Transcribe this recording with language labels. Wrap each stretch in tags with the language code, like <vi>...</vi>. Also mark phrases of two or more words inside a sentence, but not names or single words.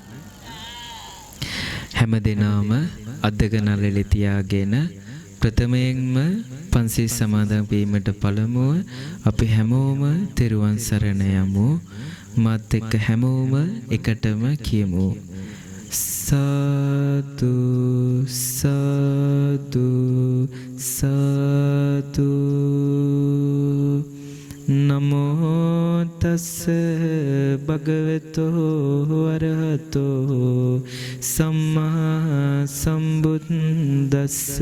<si>හැම දිනම අද්දක නළලේ තියාගෙන ප්‍රථමයෙන්ම පන්සිල් සමාදන් වීමට පළමුව අපි හැමෝම තෙරුවන් සරණ යමු. මාත් එක්ක හැමෝම එකටම කියමු සාදු සාදු සාදු.</si> <pi>නමෝ තස්ස භගවතෝ අරහතෝ සම්මා සම්බුද්දස්ස.</pi>